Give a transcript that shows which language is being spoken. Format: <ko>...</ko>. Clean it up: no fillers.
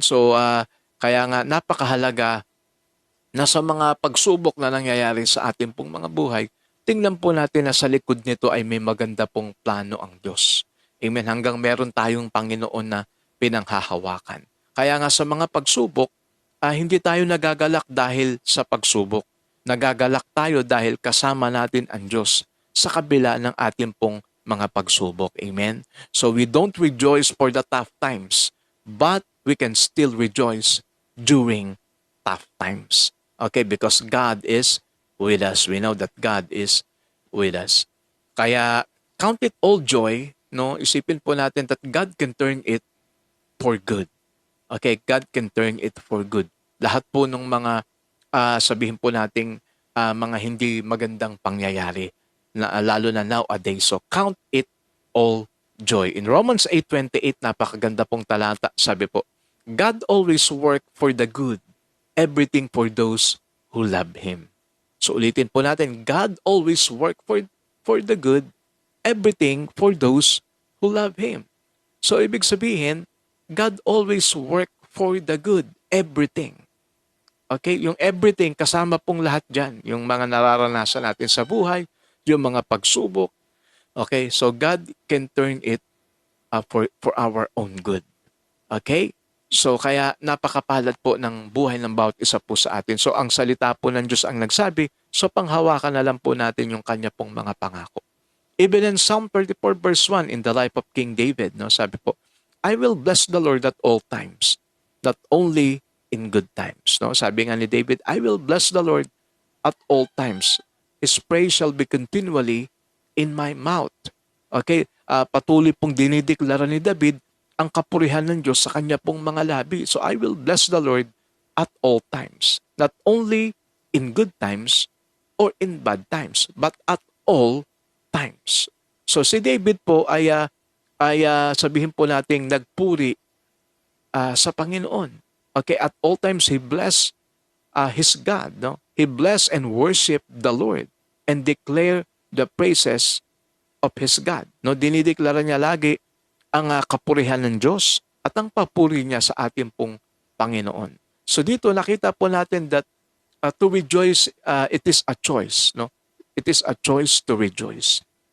<tl>So, kaya nga napakahalaga na sa mga pagsubok na nangyayari sa ating pong mga buhay, tingnan po natin na sa likod nito ay may maganda pong plano ang Diyos. Amen? Hanggang meron tayong Panginoon na pinanghahawakan. Kaya nga sa mga pagsubok, hindi tayo nagagalak dahil sa pagsubok. Nagagalak tayo dahil kasama natin ang Diyos sa kabila ng ating pong mga pagsubok. Amen?</tl> <en>So we don't rejoice for the tough times, but we can still rejoice during tough times. Okay, because God is with us. We know that God is with us.</en> <tl>Kaya count it all joy, no? Isipin po natin</tl> <en>that God can turn it for good. Okay, God can turn it for good.</en> <tl>Lahat po ng mga sabihin po nating mga hindi magandang pangyayari, lalo na nowadays.</tl> <en>So count it all joy. In Romans 8:28,</en> <tl>napakaganda pong talata, sabi po,</tl> <en>God always work for the good, everything for those who love Him.</en> <tl>So ulitin po natin,</tl> <en>God always work for the good, everything for those who love Him. So</en> <tl>ibig sabihin,</tl> <en>God always work for the good, everything.</en> <tl>Okay, yung everything, kasama pong lahat dyan. Yung mga nararanasan natin sa buhay, yung mga pagsubok.</tl> <en>Okay, so God can turn it for our own good. Okay?</en> <tl>So kaya napakapalad po ng buhay ng bawat isa po sa atin. So ang salita po ng Diyos ang nagsabi, so panghawakan na lang po natin yung kanya pong mga pangako.</tl> <en>Even in Psalm 34 verse 1 in the life of King David,</en> <tl>no, sabi po,</tl> <en>I will bless the Lord at all times, not only in good times. No?</en> <tl>Sabi nga ni David,</tl> <en>I will bless the Lord at all times. His praise shall be continually in my mouth.</en> <tl>Okay, patuloy pong dinideklara ni David ang kapurihan ng Diyos sa kanya pong mga labi.</tl> <en>So I will bless the Lord at all times. Not only in good times or in bad times, but at all times.</en> <tl>So si David po ay sabihin po nating nagpuri sa Panginoon.</tl> <en>Okay, at all times he blessed his God. No? He blessed and worshiped the Lord and declare the praises of his God.</en> <tl>No, dinideklara niya lagi ang kapurihan ng Diyos at ang papuri niya sa ating pong Panginoon. So dito nakita po natin</tl> <en>that to rejoice, it is a choice. No? It is a choice to rejoice.</en>